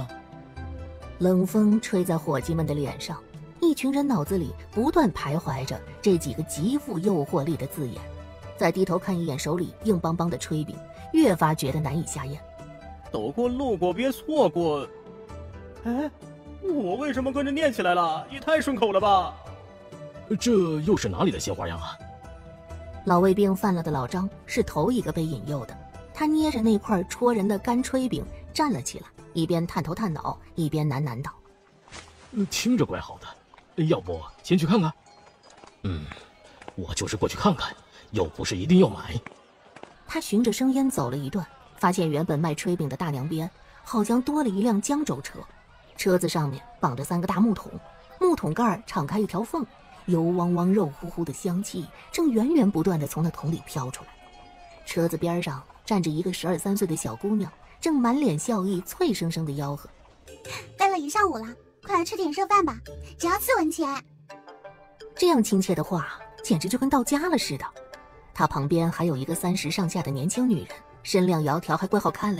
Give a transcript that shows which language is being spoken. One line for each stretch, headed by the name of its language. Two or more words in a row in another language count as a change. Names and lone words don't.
Chinese: 冷風吹在夥計們的臉上，一群人腦子裡不斷徘徊着這幾個極富誘惑力的字眼，再低頭看一眼手裡硬邦邦的炊餅，越發覺得難以下咽。走過路過別錯過，哎，我為什麼跟着念起來了？也太順口了吧！這又是哪裡的新花樣啊？老胃病犯了的老張是頭一個被引誘的，他捏着那塊戳人的干炊餅站了起來，一邊探頭探腦，一邊喃喃道：“ 聽着怪好的，要不先去看看？”“我就是過去看看，又不是一定要買。” 他循着聲音走了一段，發現原本賣炊餅的大梁邊好像多了一輛江州車，車子上面綁着3個大木桶，木桶蓋敞開一條縫，油汪汪、肉乎乎的香氣正源源不斷地從那桶裡飄出來。車子邊上站着一個 12、13歲的小姑娘，正滿臉笑意，脆生生地吆喝：“ 待了一上午了，快來吃點熱飯吧，只要4文錢。” 這樣親切的話，簡直就跟到家了似的。他旁邊還有一個30上下的年輕女人，身量窈窕，還怪好看嘞。